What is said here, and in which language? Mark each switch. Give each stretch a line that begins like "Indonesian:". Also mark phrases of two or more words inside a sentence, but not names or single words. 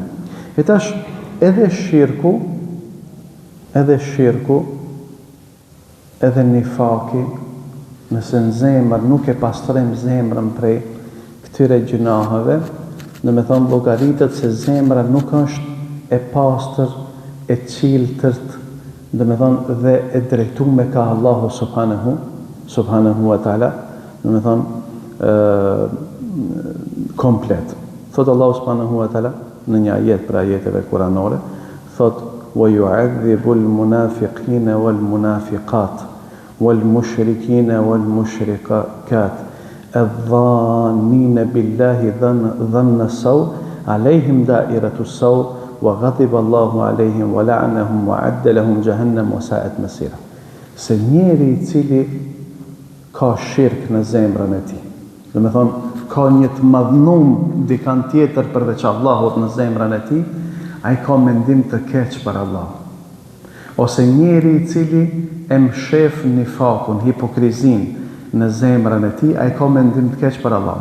Albanian: E tash edhe shirku, edhe nifaki, nëse në zemër nuk e pastrojmë zemrën prej këtyre gjunaheve, do të thonë llogaritet se zemra nuk është e pastër, e çiltërt, do të thonë dhe e drejtuar ka Allahu
Arabic: سبحانه وتعالى,
Albanian: do të thonë komplet. Thot Allahu
Arabic: سبحانه وتعالى
Albanian: në një ajet për ajeteve kuranore, thot
Arabic: ويعذب المنافقين والمنافقات والمشركين والمشركات الظانين بالله ظن السوء عليهم دائرة السوء وغضب الله عليهم ولعنهم وأعد لهم جهنم وساءت مصيرا.
Albanian: Se njeri i cili ka shirk në zemrën e tij, do të thonë ka një të madhnum dikan tjetër përveç Allahut në zemrën e tij, ai ka mendim të keq për Allah. Ose njeri i cili e mshef nifakun, hipokrizin në zemrën e tij, ai ka mendim të keq për Allah.